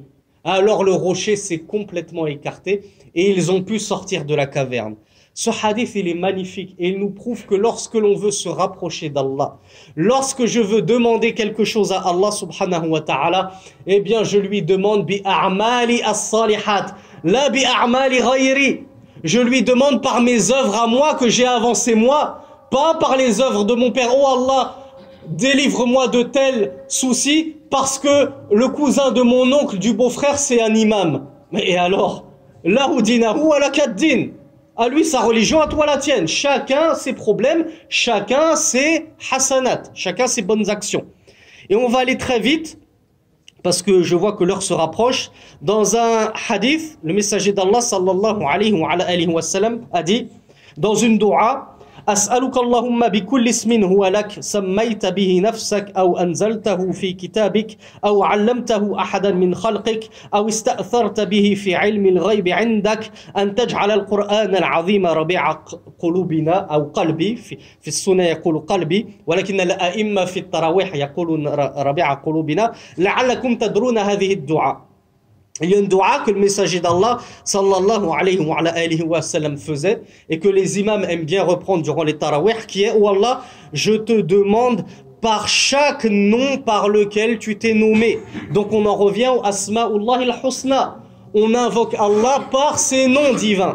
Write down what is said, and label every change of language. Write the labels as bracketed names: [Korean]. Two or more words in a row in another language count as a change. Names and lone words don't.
[French] Alors le rocher s'est complètement écarté et ils ont pu sortir de la caverne. Ce hadith, il est magnifique et il nous prouve que lorsque l'on veut se rapprocher d'Allah, lorsque je veux demander quelque chose à Allah [Arabic] سبحانه وتعالى, [French] eh bien je lui demande [Arabic] بأعمال الصالحات لا بأعمال غيري. [French] Je lui demande par mes œuvres à moi que j'ai avancées moi, pas par les œuvres de mon père. Oh Allah, délivre-moi de tels soucis parce que le cousin de mon oncle, du beau-frère, c'est un imam. Mais et alors, lahu dinahu ala kaddin. À lui sa religion, à toi la tienne. Chacun ses problèmes, chacun ses hasanat, chacun ses bonnes actions. Et on va aller très vite, parce que je vois que l'heure se rapproche. Dans un hadith, le messager d'Allah [Arabic] صلى الله عليه وسلم [French] a dit, dans une dua, [Arabic] أسألك اللهم بكل اسم هو لك سميت به نفسك أو أنزلته في كتابك أو علمته أحدا من خلقك أو استأثرت به في علم الغيب عندك أن تجعل القرآن العظيم ربيع قلوبنا أو قلبي في السنة يقول قلبي ولكن الأئمة في التراويح يقولون ربيع قلوبنا لعلكم تدرون هذه الدعاء. [French] Il y a une dua que le messager d'Allah [Arabic] صلى الله عليه وسلم [French] faisait et que les imams aiment bien reprendre durant les tarawih, qui est: oh Allah, je te demande par chaque nom par lequel tu t'es nommé. Donc on en revient au [Arabic] أسماء الله الحسنى. [French] On invoque Allah par ses noms divins.